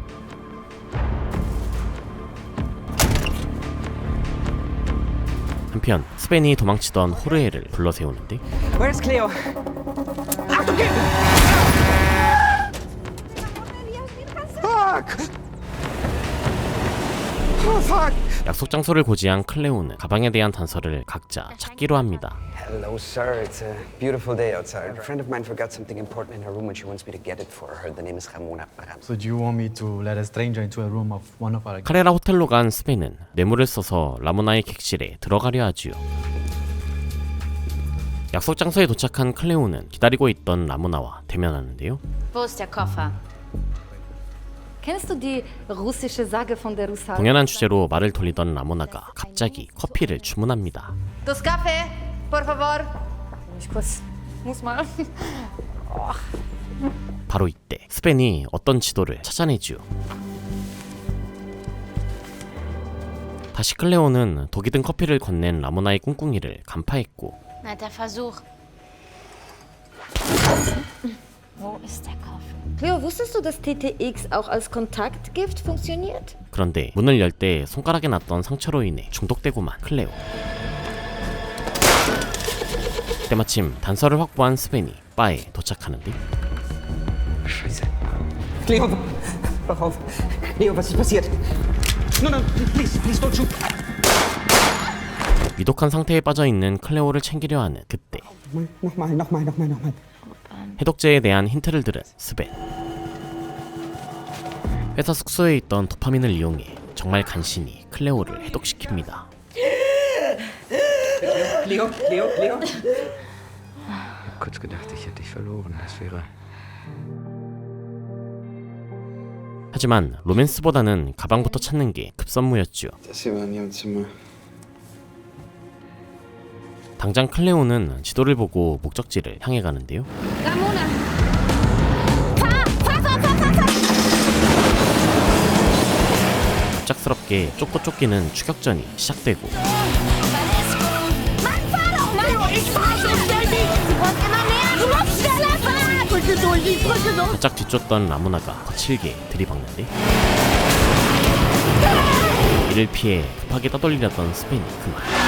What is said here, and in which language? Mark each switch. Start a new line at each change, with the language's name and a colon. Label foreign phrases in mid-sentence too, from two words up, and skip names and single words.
Korean: 한편 스벤이 도망치던 호르헤를 불러세우는데
English: Where's Cleo?
Korean: 약속 장소를 고지한 클레오는 가방에 대한 단서를 각자 찾기로 합니다.
English: Hello, sir. It's a beautiful day outside. A friend of mine forgot something important in her room and she wants me to get it for her. The name is Ramona Barrantes. So do you want me to let a stranger into a room of one of our...
Korean: 카레라 호텔로 간 스벤은 뇌물을 써서 라모나의 객실에 들어가려 하지요. 약속 장소에 도착한 클레오는 기다리고 있던 라모나와 대면하는데요.
German: Wo ist der Koffer? Kennst du die russische Sage von der Russalka?
Korean: 공연한 주제로 말을 돌리던 라모나가 갑자기 커피를 주문합니다.
German: Das Kaffee,
Spanish: por favor.
German: Ich muss mal.
Korean: 바로 이때 스벤이 어떤 지도를 찾아내지요. 다시 클레오는 독이 든 커피를 건넨 라모나의 꿍꿍이를 간파했고
German: Netter Versuch. Wo ist der Koffer? Cleo, wusstest du, dass TTX auch als Kontaktgift funktioniert?
Korean: 그런데 문을 열 때 손가락에 났던 상처로 인해 중독되고만 클레오. 때마침 단서를 확보한 스벤이 바에 도착하는데
German: Scheiße. Cleo, wach auf. Cleo, was ist passiert?
English: No, please, don't shoot.
Korean: 위독한 상태에 빠져있는 클레오를 챙기려 하는 그때
German: Nochmal.
Korean: 해독제에 대한 힌트를 들은 스벤. 회사 숙소에 있던 도파민을 이용해 정말 간신히 클레오를 해독시킵니다.
German: Cleo. Kurz gedacht, ich hätte dich verloren. Das wäre...
Korean: 하지만 로맨스보다는 가방부터 찾는 게 급선무였죠.
German: Das hier war in ihrem Zimmer.
Korean: 당장 클레오는 지도를 보고 목적지를 향해 가는데요. Ramona! 갑작스럽게 쫓고 쫓기는 추격전이 시작되고 바짝 뒤쫓던 라모나가 거칠게 들이박는데 이를 피해 급하게 떠돌리려던 스벤이 그만.